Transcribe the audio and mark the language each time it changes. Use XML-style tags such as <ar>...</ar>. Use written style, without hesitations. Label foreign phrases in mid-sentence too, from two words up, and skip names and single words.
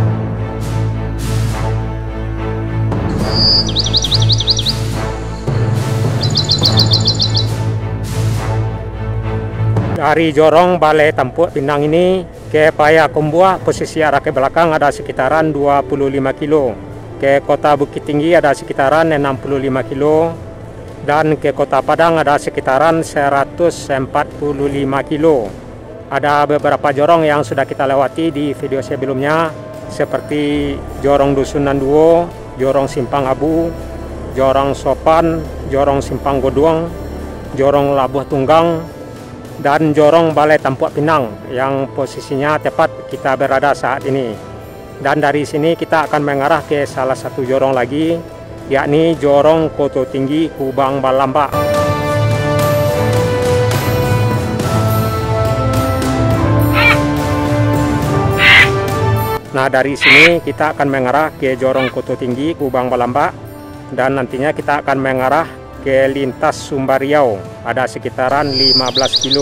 <id>Dari Jorong Balai Tampuak Pinang ini ke Payakumbuh, posisi arah ke belakang ada sekitaran 25 kilo. Ke Kota Bukit Tinggi ada sekitaran 65 kilo. Dan ke Kota Padang ada sekitaran 145 kilo. Ada beberapa jorong yang sudah kita lewati di video sebelumnya, seperti Jorong Dusun Nanduo, Jorong Simpang Abu, Jorong Sopan, Jorong Simpang Goduang, Jorong Labuh Tunggang, dan Jorong Balai Tampuak Pinang yang posisinya tepat kita berada saat ini. Dan dari sini kita akan mengarah ke salah satu jorong lagi, yakni Jorong Koto Tinggi Kubang Balamba. Nah, dari sini kita akan mengarah ke Jorong Koto Tinggi Kubang Balamba, dan nantinya kita akan mengarah ke lintas Sumbar Riau, ada sekitaran 15 kilo.</id>